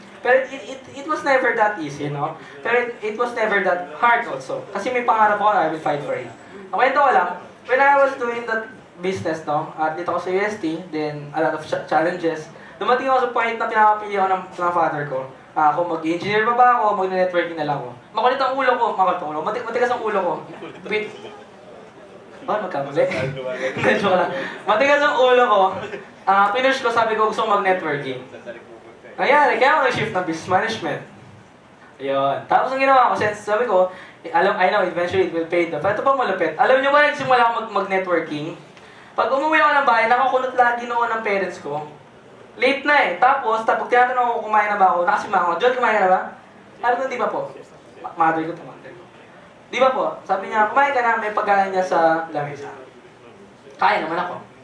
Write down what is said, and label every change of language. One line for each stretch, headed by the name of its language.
English: Pero it was never that easy, no? Pero it was never that hard also.
Filipino: Kasi may pangarap ako na
English: I will fight for it.
Filipino: Nakwento ko lang,
English: when I was doing that business, no?
Filipino: At dito ako sa
English: UST, then a lot of challenges.
Filipino: Dumating ako sa point na pinapapili ako ng father ko. Kung mag-engineer ba ako, mag-networking na lang ako. Makulit ang ulo ko, matigas ang ulo ko. Oh, magkamali. Medyo ko lang. Matigas ang ulo ko. Pinush ko, sabi ko gusto ko mag-networking. Nangyari, kaya ako nag-shift ng business management. Ayun. Tapos ang ginawa ko,
English: since
Filipino: sabi ko,
English: I know, eventually it will pay off.
Filipino: Ito pa malupit. Alam niyo ba, nagsimula ako mag-networking? Pag umuwi ako ng bahay, nakakunot lagi noon ng parents ko. Late na eh. Tapos, pag tinatanong ko kumain na ba ako, nakasimangot, John, kumain ka na ba? Sabi ko, di ba po? Mother ko. Di ba po? Sabi niya, kumain ka na, may pagkain niya sa lamesa. Kaya naman ako.